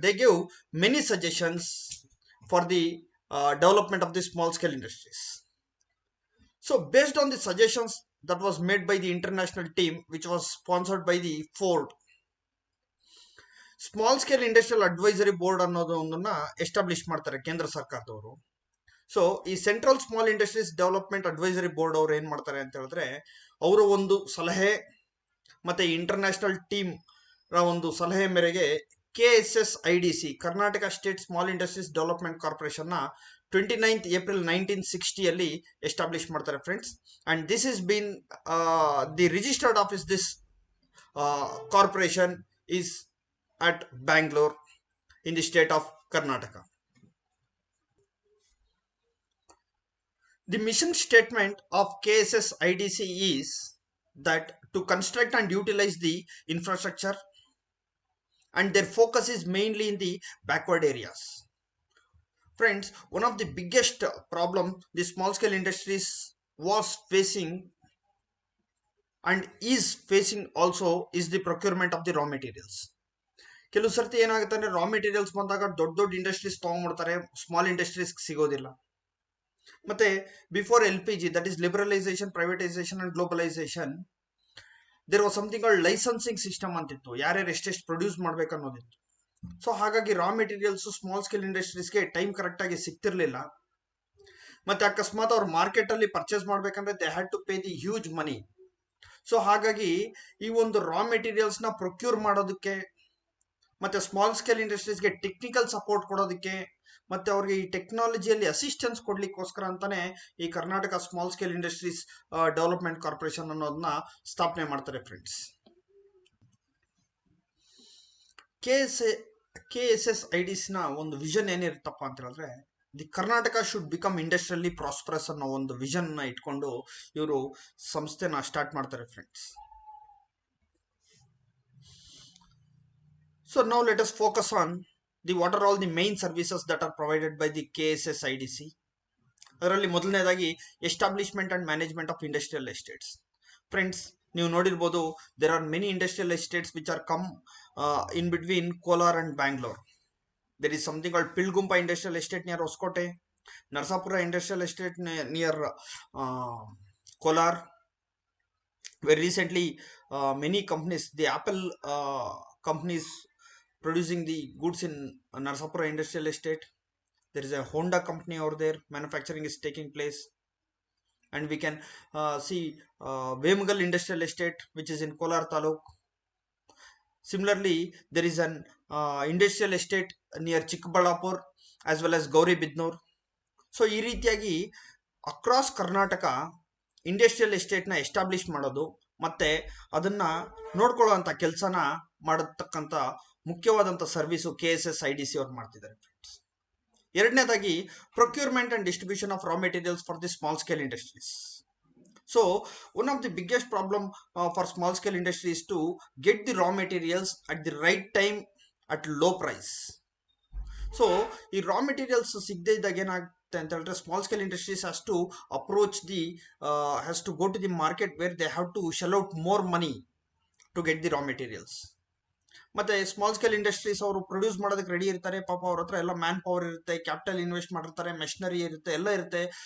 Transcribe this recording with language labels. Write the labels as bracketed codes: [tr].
[en] They give many suggestions for the development of the small scale industries. So based on the suggestions that was made by the international team, which was sponsored by the Ford, small scale industrial advisory board [kn] ಅನ್ನೋದು ಒಂದನ್ನ establish ಮಾಡ್ತಾರೆ ಕೇಂದ್ರ ಸರ್ಕಾರದವರು. So ಈ central small industries development advisory board ಅವರು ಏನ್ ಮಾಡ್ತಾರೆ ಅಂತ ಹೇಳಿದ್ರೆ, ಅವರ ಒಂದು ಸಲಹೆ ಮತ್ತೆ ಇಂಟರ್ನ್ಯಾಷನಲ್ ಟೀಮ್ ಒಂದು ಸಲಹೆ ಮೇರೆಗೆ KSSIDC, Karnataka state small industries development corporation ನ 29th April 1960 ಎಸ್ಟಾಬ್ಲಿಷ್ ಮಾಡ್ತಾರೆ friends. [en] And this is been the registered office this corporation is at Bangalore in the state of Karnataka. The mission statement of KSSIDC is that to construct and utilize the infrastructure, and their focus is mainly in the backward areas. Friends, one of the biggest problem the small scale industries was facing and is facing also is the procurement of the raw materials. [kn] ಕೆಲವು ಸರ್ತಿ ಏನಾಗುತ್ತೆ ಅಂದ್ರೆ, raw materials ಬಂದಾಗ ದೊಡ್ಡ ದೊಡ್ಡ industries ತಗೊಂಡ್ಬಿಡ್ತಾರೆ, small industries ಸಿಗೋದಿಲ್ಲ. [en] ಮತ್ತೆ before LPG, that is liberalisation, privatisation and globalisation, there was something called licensing system [kn] ಅಂತಿತ್ತು, ಯಾರ್ಯಾರು ಎಷ್ಟೆಷ್ಟು ಪ್ರೊಡ್ಯೂಸ್ ಮಾಡ್ಬೇಕನ್ನೋದಿತ್ತು. ಸೊ ಹಾಗಾಗಿ raw materials small scale ಇಂಡಸ್ಟ್ರೀಸ್ಗೆ time correct ಆಗಿ ಸಿಗ್ತಿರ್ಲಿಲ್ಲ. ಮತ್ತೆ ಅಕಸ್ಮಾತ್ ಅವ್ರು ಮಾರ್ಕೆಟ್ ಅಲ್ಲಿ ಪರ್ಚೇಸ್ ಮಾಡ್ಬೇಕಂದ್ರೆ [en] They had to pay the huge money. [kn] So ಹಾಗಾಗಿ ಈ ಒಂದು ರಾ ಮೆಟೀರಿಯಲ್ಸ್ ನ ಪ್ರೊಕ್ಯೂರ್ ಮಾಡೋದಕ್ಕೆ ಮತ್ತೆ ಸ್ಮಾಲ್ ಸ್ಕೇಲ್ ಇಂಡಸ್ಟ್ರೀಸ್ಗೆ ಟೆಕ್ನಿಕಲ್ ಸಪೋರ್ಟ್ ಕೊಡೋದಕ್ಕೆ ಮತ್ತೆ ಅವ್ರಿಗೆ ಈ ಟೆಕ್ನಾಲಜಿಯಲ್ಲಿ ಅಸಿಸ್ಟೆನ್ಸ್ ಕೊಡ್ಲಿಕ್ಕೋಸ್ಕರ ಅಂತಾನೆ ಈ Karnataka small scale industries development corporation ಅನ್ನೋದನ್ನ ಸ್ಥಾಪನೆ ಮಾಡ್ತಾರೆ ಫ್ರೆಂಡ್ಸ್. KSSIDC ನ ಒಂದು ವಿಷನ್ ಏನಿರುತ್ತಪ್ಪ ಅಂತ ಹೇಳಿದ್ರೆ, [en] the Karnataka should become industrially prosperous [kn] ಅನ್ನೋ ಒಂದು ವಿಷನ್ ನ ಇಟ್ಕೊಂಡು ಇವರು ಸಂಸ್ಥೆನ ಸ್ಟಾರ್ಟ್ ಮಾಡ್ತಾರೆ friends. [en] So now let us focus on what are all the main services that are provided by the KSSIDC. [kn] ಅದರಲ್ಲಿ ಮೊದಲನೇದಾಗಿ [en] Establishment and management of industrial estates. Friends, [kn] ನೀವು ನೋಡಿರ್ಬೋದು, [en] There are many industrial estates which are come in between Kolar and Bangalore. There is something called Pilgumpa industrial estate near Hosakote, Narasapura industrial estate near Kolar, where recently many companies, the Apple companies producing the goods in Narsapura Industrial Estate. There is a Honda company over there, manufacturing is taking place. And we can see Vemugal Industrial Estate, which is in Kolar Taluk. Similarly, there is an industrial estate near Chikbalapur as well as Gauri Bidnoor. [kn] So ಈ ರೀತಿಯಾಗಿ across Karnataka industrial estate ನ establish ಮಾಡೋದು ಮತ್ತೆ ಅದನ್ನ ನೋಡ್ಕೊಳ್ಳುವಂತ ಕೆಲಸನ ಮಾಡತಕ್ಕಂತ ಮುಖ್ಯವಾದಂತ service KSSIDC ಅವ್ರು ಮಾಡ್ತಿದ್ದಾರೆ friends. [en] ಎರಡನೇದಾಗಿ procurement and distribution of raw materials for the small scale industries. So one of the biggest problem for small scale industry is to get the raw materials at the right time at low price. So ಈ raw materials [kn] ಸಿಗದೆ ಇದ್ದಾಗ ಏನಾಗುತ್ತೆ ಅಂತ ಹೇಳಿದ್ರೆ [en] Small scale industries has to approach the has to go to the market where they have to shell out more money to get the raw materials. [kn] ಮತ್ತೆ small scale industries ಅವರು produce ಮಾಡೋದಕ್ಕೆ ready ಇರ್ತಾರೆ, ಪಾಪ ಅವ್ರ ಹತ್ರ ಎಲ್ಲ man power ಇರುತ್ತೆ, capital invest ಮಾಡಿರ್ತಾರೆ, ಮೆಷಿನರಿ ಇರುತ್ತೆ, ಎಲ್ಲ ಇರುತ್ತೆ.